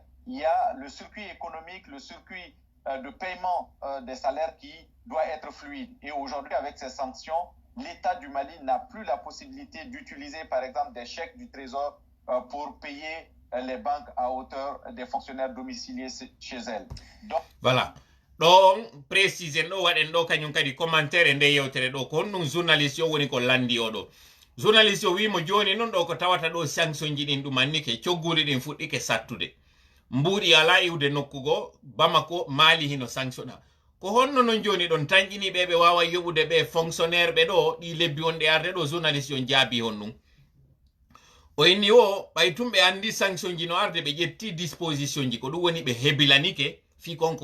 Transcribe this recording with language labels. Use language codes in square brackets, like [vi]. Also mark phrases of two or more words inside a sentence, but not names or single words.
[fr] Il y a le circuit économique, le circuit de paiement des salaires qui doit être fluide. Et aujourd'hui, avec ces sanctions, l'État du Mali n'a plus la possibilité d'utiliser, par exemple, des chèques du Trésor pour payer les banques à hauteur des fonctionnaires domiciliés chez elles. Donc, voilà. [ff] ɗon précise ɗo waɗen ɗo kañum kadi commentaire nde yewtere ɗo ko honɗum journaliste o woni ko landi oɗo journaliste o wimo joni noon ɗo ko tawata ɗo sanction ji ɗin ɗumannike cogguɗi ɗin fuɗɗike sattude mbuuɗi ala iwde nokkugo Bamako Mali hino sanctionna ko honno noon joni ɗon tanƴini ɓe wawa yoɓude ɓe fonctionnaire ɓe ɗo ɗi lebbi wonɗe arde ɗo journaliste on jaabi honɗum o inni o ɓay tum ɓe andi sanction ji no arde ɓe ƴetti disposition ji ko ɗum woni ɓe hebilanike fi konko